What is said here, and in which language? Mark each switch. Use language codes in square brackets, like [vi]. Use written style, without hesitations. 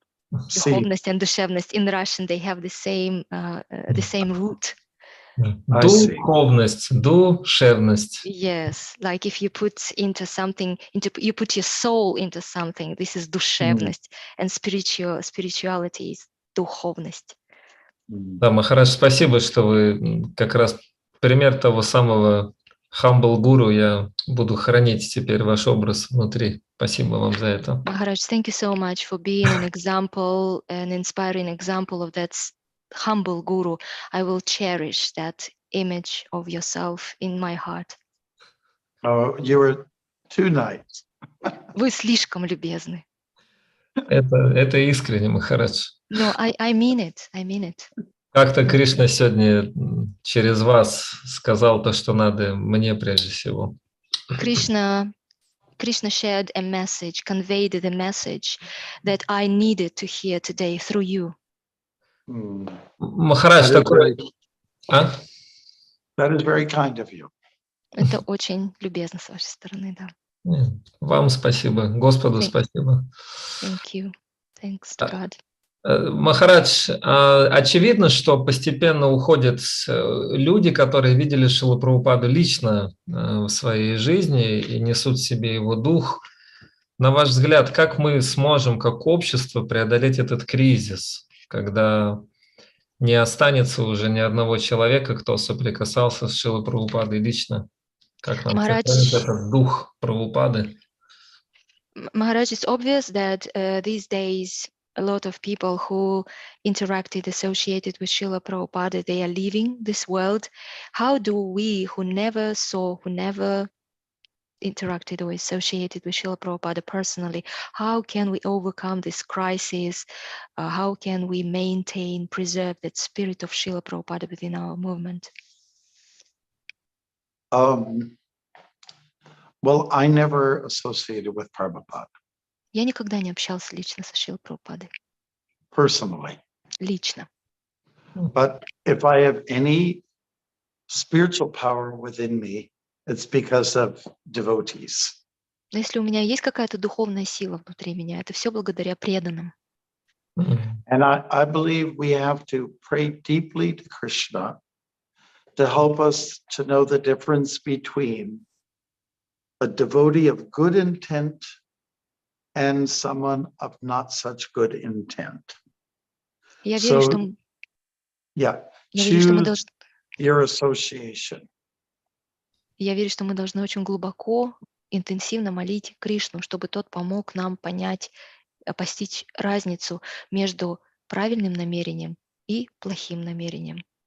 [en] Духовность and душевность. In Russian, they have the same root. I see. [ru] Духовность, душевность. [en] Yes, like if you put into something, you put your soul into something, this is душевность, and spirituality is духовность. [ru] Да, Махарадж, спасибо, что вы как раз пример того самого [en] humble guru. [ru] Я буду хранить теперь ваш образ внутри. Спасибо вам за это. [en] Maharaj, thank you so much for being an example, an inspiring example of that humble guru. I will cherish that image of yourself in my heart. Oh, you were too nice. [ru] Вы слишком любезны. Это искренне, Махарадж. [en] No, I mean it. I mean it. [ru] Как-то Кришна сегодня через вас сказал то, что надо мне прежде всего. [en] Krishna shared a message, conveyed the message that I needed to hear today through you. [ru] Махарадж такой... [en] That is very kind of you. [ru] Это очень любезно с вашей стороны, да. Вам спасибо, Господу спасибо. [en] Thank you. Thanks to God. [ru] Махарадж, очевидно, что постепенно уходят люди, которые видели Шрилу Прабхупаду лично в своей жизни и несут в себе его дух. На ваш взгляд, как мы сможем, как общество, преодолеть этот кризис, когда не останется уже ни одного человека, кто соприкасался с Шрилой Прабхупадой лично? Как нам сохранить этот дух Прабхупады? [en] Maharaj, it's obvious that these days a lot of people who interacted, associated with Srila Prabhupada, they are leaving this world. How do we, who never saw, who never interacted or associated with Srila Prabhupada personally, how can we overcome this crisis? How can we maintain, preserve that spirit of Srila Prabhupada within our movement? Well, I never associated with Prabhupada. [ru] Я никогда не общался лично со Шрилой Прабхупадой. [en] Personally. [ru] Лично. [en] But if I have any spiritual power within me, it's because of devotees. [ru] Но если у меня есть какая-то духовная сила внутри меня, это все благодаря преданным. [en] And I believe we have to pray deeply to Krishna to help us to know the difference between a devotee of good intent and someone of not such good intent. [ru] Я верю, что мы [en] choose your association. [ru] Я верю, что мы должны очень глубоко, интенсивно молить Кришну, чтобы тот помог нам понять, постичь разницу между правильным намерением и плохим намерением.